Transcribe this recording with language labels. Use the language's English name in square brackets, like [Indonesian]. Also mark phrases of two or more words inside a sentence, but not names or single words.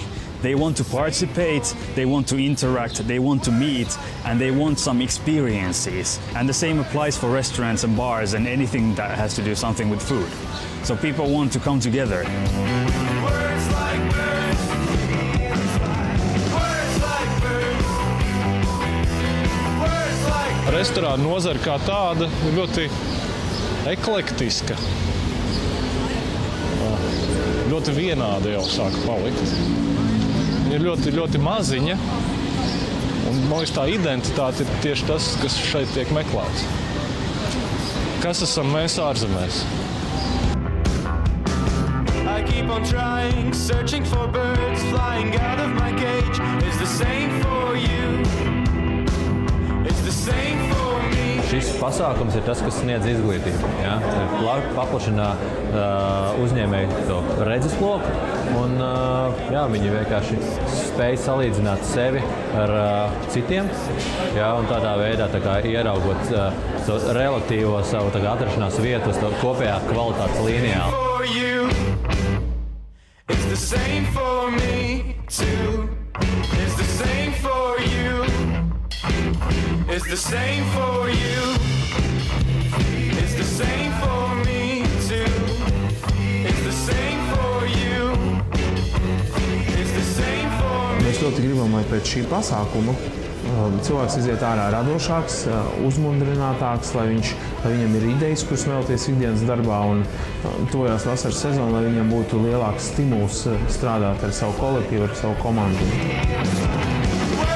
[English] They want to participate, they want to interact, they want to meet, and they want some experiences. And the same applies for restaurants and bars and anything that has to do something with food. So people want to come together. Words like birds. Words like birds. Words like [Latvian] Restorāna nozara kā tāda ir ļoti eklektiska. Ļoti vienāda jau sāka palikt. Viņa ir ļoti, ļoti maziņa, un man liekas, tā identitāte ir tieši tas, kas šeit tiek meklēts. Kas esam mēs ārzemēs? [English] I keep on trying, searching for birds flying out of my cage. It's the same for you. It's the same for me. [Latvian] Šis pasākums ir tas, kas sniedz izglītību. Ja? Paplašina uzņēmēju to redzesloku, un jā, viņi vienkārši spēj salīdzināt sevi ar citiem. Ja? Un tādā veidā ieraugot to relatīvo savu atrašanās vietu uz to kopējā kvalitātes līnijā. [English] For you. It's the same for me too. It's the same for you. It's the same for you. It's the same for me too. It's the same for you. It's the same for me. [Latvian] Mēs ļoti gribam, lai pēc šī pasākuma cilvēks iziet ārā radošāks, uzmundrinātāks, lai viņam ir idejas, kuras vēlties ikdienas darbā, un tojās vasaras sezona, lai viņam būtu lielāks stimuls strādāt ar savu kolektīvu, ar savu komandu.